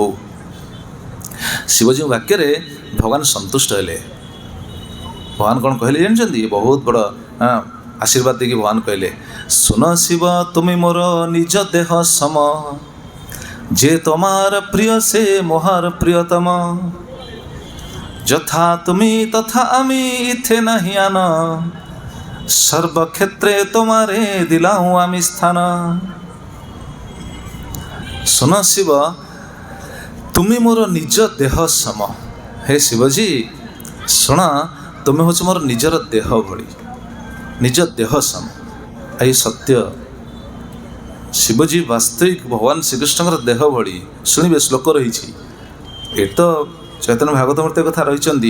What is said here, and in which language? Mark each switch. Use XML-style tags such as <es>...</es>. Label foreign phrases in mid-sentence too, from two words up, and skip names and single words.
<or>ଶିବଜୀଙ୍କ ବାକ୍ୟରେ ଭଗବାନ ସନ୍ତୁଷ୍ଟ ହେଲେ। ଭଗବାନ କ'ଣ କହିଲେ ଜାଣିଛନ୍ତି? ବହୁତ ବଡ଼ ଆଶୀର୍ବାଦ ଦେଇକି ଭଗବାନ କହିଲେ,</or> <bn>শুন শিব তুমে মোর নিজ দেহ সম, যে তমার প্রিয় সে মোহার প্রিয়তম, যথা তুমি তথা আমি ইথে নাহি আন, সর্বক্ষেত্রে তোমারে দিলাম আমি স্থান। শোন শিব তুমি মোর নিজ দেহ সম।</bn> <or>ହେ ଶିବଜୀ ଶୁଣ, ତୁମେ ହେଉଛି ମୋର ନିଜର ଦେହ ଭଳି, ନିଜ ଦେହ ସମ। ଏଇ ସତ୍ୟ ଶିବଜୀ ବାସ୍ତବିକ ଭଗବାନ ଶ୍ରୀକୃଷ୍ଣଙ୍କର ଦେହ ଭଳି। ଶୁଣିବେ, ଶ୍ଲୋକ ରହିଛି, ଏ ତ ଚୈତନ୍ୟ ଭାଗବତ ମୂର୍ତ୍ତି କଥା ରହିଛନ୍ତି।</or>